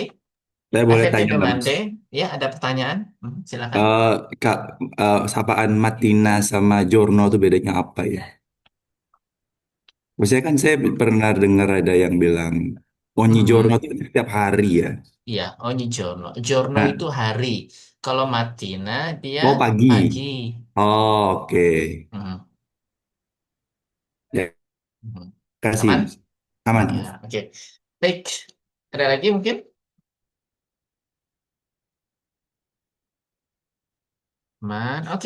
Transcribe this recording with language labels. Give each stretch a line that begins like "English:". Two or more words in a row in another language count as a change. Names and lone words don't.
Indonesian: Saya boleh
English: Happy
Indonesian: tanya
English: to
Indonesian: nggak, Mas? Monday. Ya, ada pertanyaan? Silakan. Kak, sapaan Martina sama Giorno itu bedanya apa ya? Maksudnya kan saya pernah dengar ada yang bilang
Italian: Ogni giorno
Indonesian: itu setiap hari ya. Iya,
Italian: ogni giorno. Giorno
Indonesian: Nah, itu hari. Kalau mattina dia oh pagi. pagi. Oh, oke. Hmm. Ya, Hmm. kasih. Aman? Aman. Ya, oke. Baik. Ada lagi mungkin? Man, oke.